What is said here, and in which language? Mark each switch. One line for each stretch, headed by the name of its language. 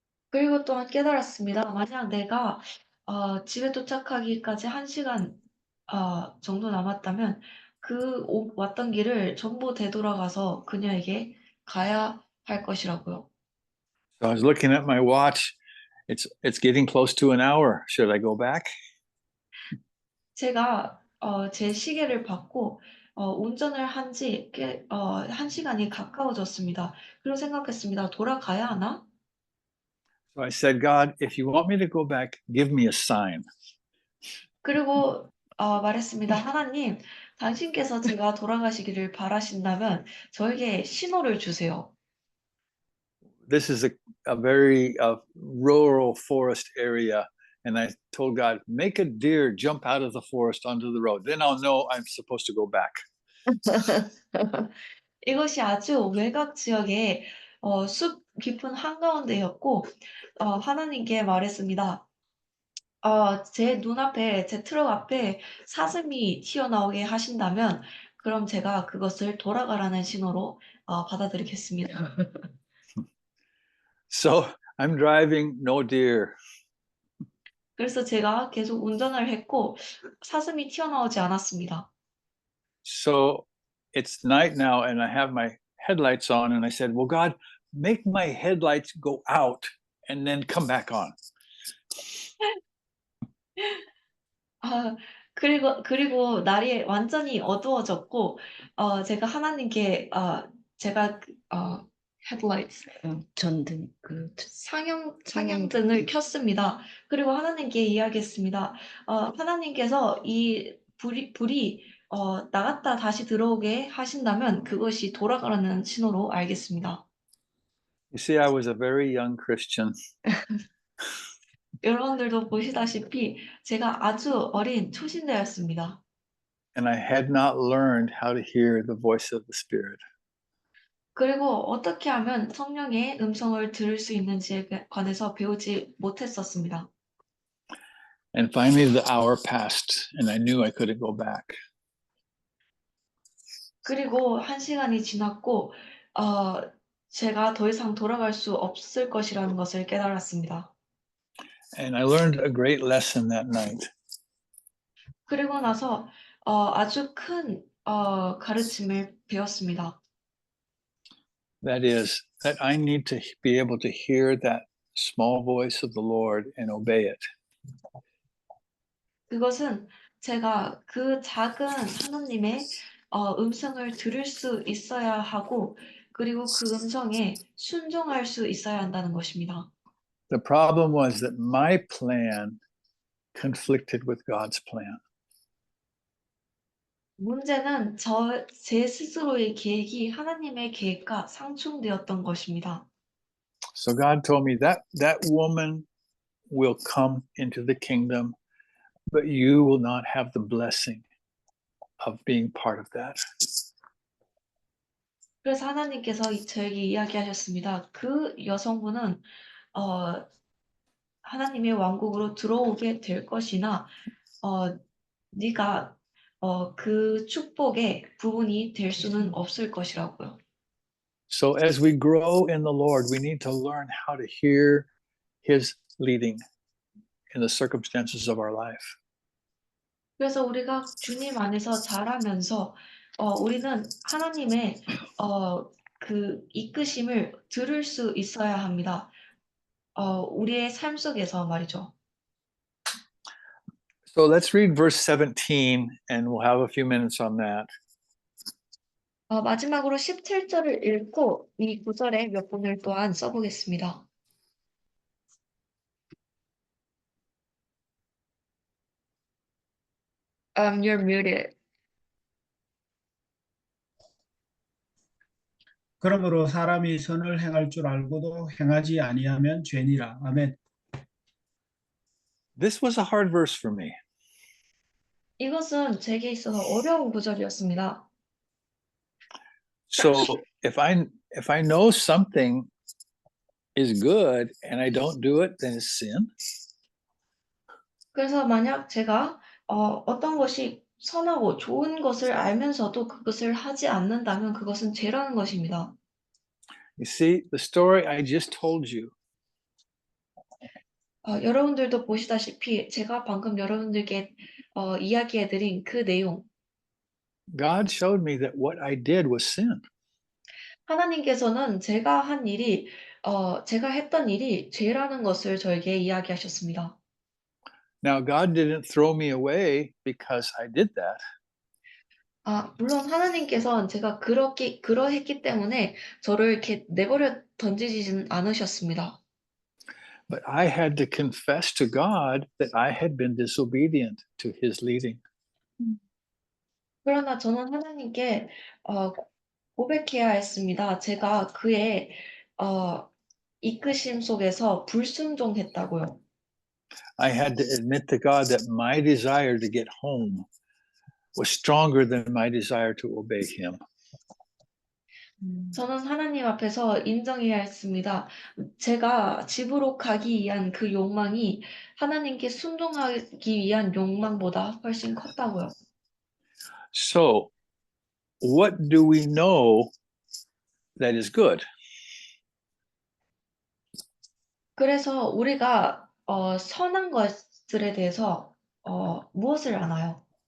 Korean: 그리고 또한 깨달았습니다. 만약 내가 집에 도착하기까지 1시간 정도 남았다면 왔던 길을 전부 되돌아가서 그녀에게 가야 할 것이라고요.
English: So I was looking at my watch. It's getting close to an hour. Should I go back?
Korean: 제가 제 시계를 봤고 운전을 한 지 꽤 1시간이 가까워졌습니다. 그리고 생각했습니다. 돌아가야 하나?
English: So I said, God, if you want me to go back, give me a sign.
Korean: 그리고 말했습니다. 하나님, 당신께서 제가 돌아가시기를 바라신다면 저에게 신호를 주세요.
English: This is a very rural forest area. And I told God, make a deer jump out of the forest onto the road. Then I'll know I'm supposed to go back.
Korean: 이것이 아주 외곽 지역의 숲 깊은 한가운데였고 하나님께 말했습니다. 제 눈앞에, 제 트럭 앞에 사슴이 튀어나오게 하신다면 그럼 제가 그것을 돌아가라는 신호로 받아들이겠습니다.
English: So I'm driving, no deer.
Korean: 그래서 제가 계속 운전을 했고 사슴이 튀어나오지 않았습니다.
English: So it's night now, and I have my headlights on, and I said, well, God, make my headlights go out and then come back on.
Korean: 그리고 날이 완전히 어두워졌고 제가 하나님께 제가 headlights 전등 상향등을 켰습니다. 그리고 하나님께 이야기했습니다. 하나님께서 이 불이 나갔다 다시 들어오게 하신다면 그것이 돌아가라는 신호로 알겠습니다.
English: You see, I was a very young Christian.
Korean: 여러분들도 보시다시피 제가 아주 어린 초신자였습니다.
English: And I had not learned how to hear the voice of the Spirit.
Korean: 그리고 어떻게 하면 성령의 음성을 들을 수 있는지에 관해서 배우지 못했었습니다.
English: And finally, the hour passed, and I knew I couldn't go back.
Korean: 그리고 1시간이 지났고 제가 더 이상 돌아갈 수 없을 것이라는 것을 깨달았습니다.
English: And I learned a great lesson that night.
Korean: 그리고 나서 아주 큰 가르침을 배웠습니다.
English: That is, that I need to be able to hear that small voice of the Lord and obey it.
Korean: 그것은 제가 그 작은 하나님의 음성을 들을 수 있어야 하고 그리고 그 음성에 순종할 수 있어야 한다는 것입니다.
English: The problem was that my plan conflicted with God's plan.
Korean: 문제는 제 스스로의 계획이 하나님의 계획과 상충되었던 것입니다.
English: So God told me that that woman will come into the kingdom, but you will not have the blessing of being part of that.
Korean: 그래서 하나님께서 저에게 이야기하셨습니다. 그 여성분은 하나님의 왕국으로 들어오게 될 것이나 네가 그 축복의 부분이 될 수는 없을 것이라고요.
English: So as we grow in the Lord, we need to learn how to hear his leading in the circumstances of our life.
Korean: 그래서 우리가 주님 안에서 자라면서 우리는 하나님의 그 이끄심을 들을 수 있어야 합니다. 우리의 삶 속에서 말이죠.
English: So let's read verse 17 and we'll have a few minutes on that.
Korean: 마지막으로 17절을 읽고 이 구절에 몇 분을 또한 써보겠습니다.
English: You're muted.
Korean: 그러므로 사람이 선을 행할 줄 알고도 행하지 아니하면 죄니라. 아멘.
English: This was a hard verse for me.
Korean: 이것은 제게 있어서 어려운 구절이었습니다.
English: So if I know something is good and I don't do it, then it's sin.
Korean: 그래서 만약 제가 어떤 것이 선하고 좋은 것을 알면서도 그것을 하지 않는다면 그것은 죄라는 것입니다.
English: You see, the story I just told you,
Korean: 여러분들도 보시다시피 제가 방금 여러분들께 이야기해드린 그 내용,
English: God showed me that what I did was sin.
Korean: 하나님께서는 제가 했던 일이 죄라는 것을 저에게 이야기하셨습니다.
English: Now, God didn't throw me away because I did that.
Korean: 물론 하나님께서는 제가 그러했기 때문에 저를 이렇게 내버려 던지지는 않으셨습니다.
English: But I had to confess to God that I had been disobedient to his leading.
Korean: 그러나 저는 하나님께 고백해야 했습니다. 제가 그의 이끄심 속에서 불순종했다고요.
English: I had to admit to God that my desire to get home was stronger than my desire to obey him.
Korean: 저는 하나님 앞에서 인정해야 했습니다. 제가 집으로 가기 위한 그 욕망이 하나님께 순종하기 위한 욕망보다 훨씬 컸다고요.
English: So, what do we know that is good?
Korean: 그래서 우리가 선한 것들에 대해서 무엇을 아나요?